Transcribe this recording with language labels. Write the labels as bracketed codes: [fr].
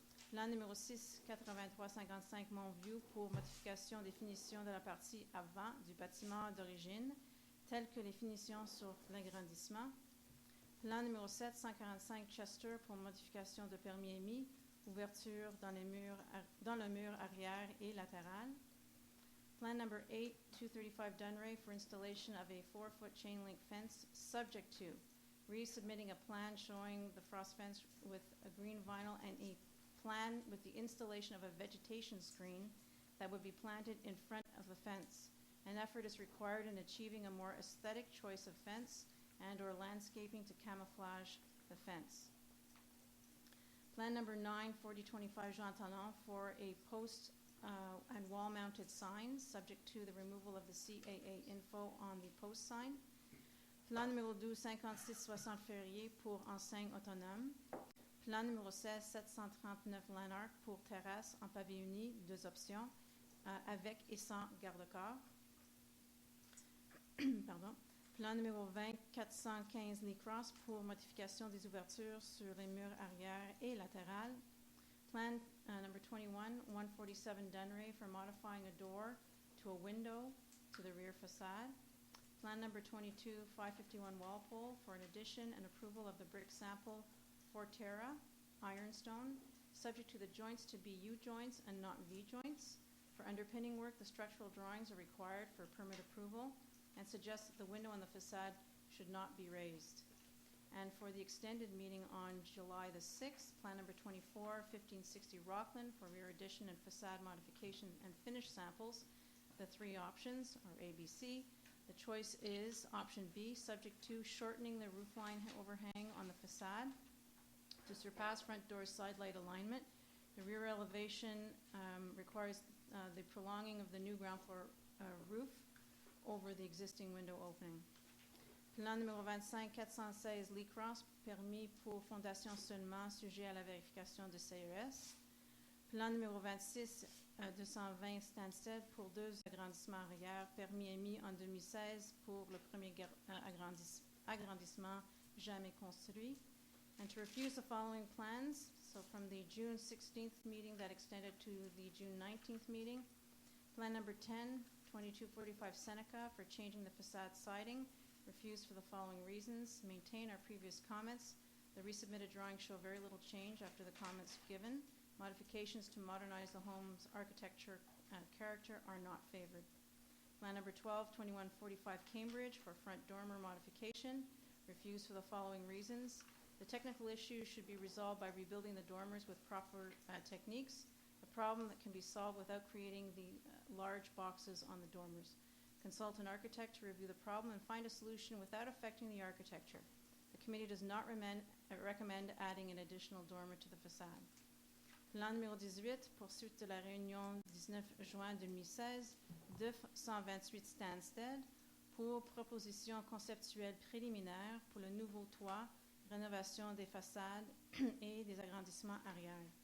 [fr] Plan numéro 6, 8355 Montview pour modification des finitions de la partie avant du bâtiment d'origine, telles que les finitions sur l'agrandissement. Plan numéro 7, 145 Chester pour modification de permis émis, ouverture dans le mur arrière et latéral. [en] Plan number 8, 235 Dunray for installation of a 4-foot chain link fence subject to resubmitting a plan showing the frost fence with a green vinyl and a plan with the installation of a vegetation screen that would be planted in front of the fence. An effort is required in achieving a more aesthetic choice of fence and or landscaping to camouflage the fence. Plan number 9, 4025 Jean Talon for a post and wall-mounted signs subject to the removal of the CAA info on the post sign. [fr] Plan numéro 12, 5660 Ferrier pour enseigne autonome. Plan numéro 16, 739 Lanark pour terrasse en pavé uni, 2 options, avec et sans garde-corps. Pardon. Plan numéro 20, 415 Lee Cross pour modification des ouvertures sur les murs arrière et latérales. [en] Plan number 21, 147 Dunray for modifying a door to a window to the rear facade. Plan number 22, 551 Walpole for an addition and approval of the brick sample Forterra, ironstone, subject to the joints to be U-joints and not V-joints. For underpinning work, the structural drawings are required for permit approval and suggest that the window on the facade should not be raised. And for the extended meeting on July the 6th, plan number 24, 1560 Rockland for rear addition and facade modification and finish samples, the 3 options are ABC. The choice is option B, subject to shortening the roofline overhang on the facade to surpass front door side light alignment. The rear elevation requires the prolonging of the new ground floor roof over the existing window opening. [fr] Plan numéro 25, 416 Lee Cross, permis pour fondation seulement, sujet à la vérification de CES. Plan numéro 26, 220 Stansted pour 2 agrandissements arrière, permis émis en 2016 pour le premier agrandissement jamais construit. [en] And to refuse the following plans, so from the June 16th meeting that extended to the June 19th meeting. Plan number 10, 2245 Seneca for changing the facade siding, refused for the following reasons. Maintain our previous comments. The resubmitted drawings show very little change after the comments given. Modifications to modernize the home's architecture and character are not favored. Plan number 12, 2145 Cambridge for front dormer modification, refused for the following reasons. The technical issue should be resolved by rebuilding the dormers with proper techniques, a problem that can be solved without creating the large boxes on the dormers. Consult an architect to review the problem and find a solution without affecting the architecture. The committee does not recommend adding an additional dormer to the facade. [fr] Plan numéro 18, poursuite de la réunion 19 juin 2016, 228 Stansted, pour proposition conceptuelle préliminaire pour le nouveau toit, rénovation des façades et des agrandissements arrière.